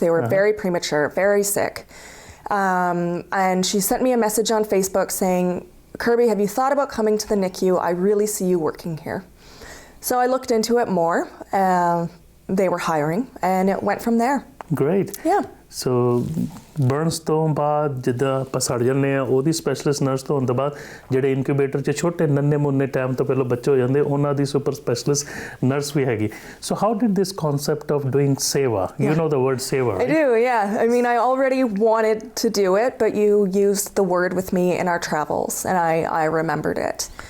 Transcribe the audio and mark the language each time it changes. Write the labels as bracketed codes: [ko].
[en] They were very premature, very sick. And she sent me a message on Facebook saying, Kirby, have you thought about coming to the NICU? I really see you working here. So I looked into it more. They were hiring, and it went from there. Great. Yeah. [pa] So Bernays ਤੋਂ ਬਾਅਦ ਜਿੱਦਾਂ ਆਪਾਂ ਸੜ ਜਾਂਦੇ ਆ ਉਹਦੀ specialist nurse ਤੋਂ ਹੋਣ ਤੋਂ ਬਾਅਦ ਜਿਹੜੇ ਇਨਕੂਬੇਟਰ 'ਚ ਛੋਟੇ ਨੰਨੇ ਮੁੰਨੇ ਟਾਈਮ ਤੋਂ ਪਹਿਲਾਂ ਬੱਚੇ ਹੋ ਜਾਂਦੇ ਉਹਨਾਂ ਦੀ ਸੁਪਰ ਸਪੈਸ਼ਲਿਸਟ ਨਰਸ ਵੀ ਹੈਗੀ [en] So how did this concept of doing seva you know the word seva I do, yeah. I mean, I already wanted to do it, but you used the word with me in our travels, and I remembered it.